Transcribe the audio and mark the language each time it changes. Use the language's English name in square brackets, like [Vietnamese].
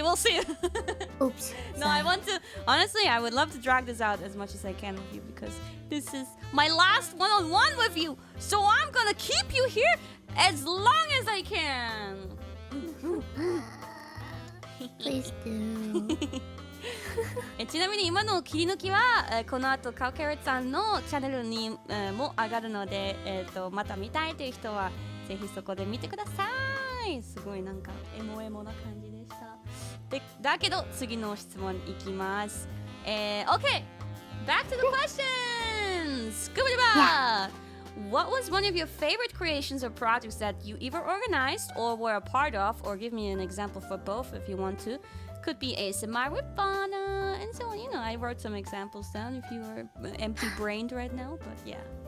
[English] Oops. No, I want to. Honestly, I would love to drag this out as much as I can with you because this is my last one-on-one with you. So I'm gonna keep you here as long as I can. Please do. [Japanese] ちなみに今の切り抜きはこの後カウケレットさんのチャンネルにも上がるので、また見たいという人はぜひそこで見てください。すごいなんかエモエモな感じでした。でだけど次の質問いきます。 [English] Okay, back to the questions. Scuba What was one of your favorite creations or projects that you either organized or were a part of, or give me an example for both if you want to. Could be ASMR with Bana and so on. You know, I wrote some examples down if you were empty-brained right now, but yeah.